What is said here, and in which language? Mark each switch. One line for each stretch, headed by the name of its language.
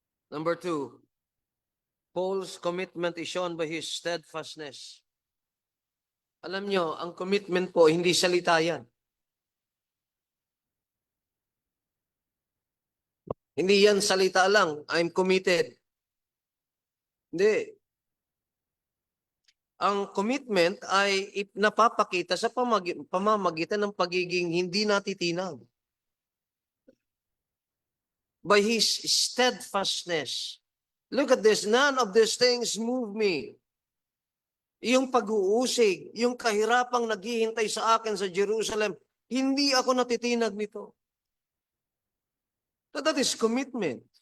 English: Number 2, Paul's commitment is shown by his steadfastness.
Filipino: Alam nyo, ang commitment po, hindi salita yan. Hindi yan salita lang,
English: I'm committed.
Filipino: Hindi. Ang commitment ay napapakita sa pamamagitan ng pagiging hindi natitinag.
English: By his steadfastness. Look at this, none of these things move me.
Filipino: Yung pag-uusig, yung kahirapang naghihintay sa akin sa Jerusalem, hindi ako natitinag nito.
English: That is commitment.